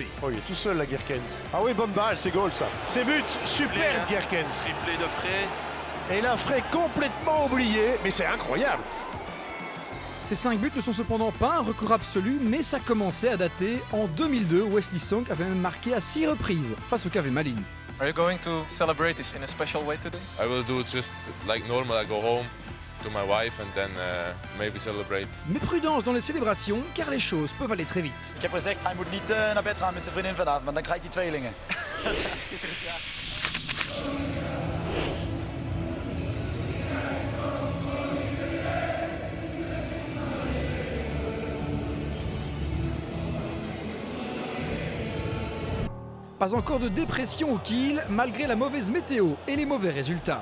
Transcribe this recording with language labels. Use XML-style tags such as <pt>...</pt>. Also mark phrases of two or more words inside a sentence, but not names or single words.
<fr>Oh, il est tout seul là, Gerkens. Ah oui, bonne balle, c'est goal ça. C'est but, superbe Gerkens. Triplé de Frey. Et là, Frey complètement oublié, mais c'est incroyable. Ces 5 buts ne sont cependant pas un record absolu, mais ça commençait à dater. En 2002, Wesley Sonk avait même marqué à 6 reprises face au KV Malines.</fr> <en>Are you going to celebrate this in a special way today? I will do just like normal. I go home to my wife and then maybe celebrate.</en> <fr>Mais prudence dans les célébrations, car les choses peuvent aller très vite.</fr> <nl>Ik heb gezegd, hij moet niet naar bed gaan met zijn vriendin vanavond, want dan krijgt hij tweelingen. Schitterend, ja.</nl> <fr>Pas encore de dépression au kill, malgré la mauvaise météo et les mauvais résultats.</fr>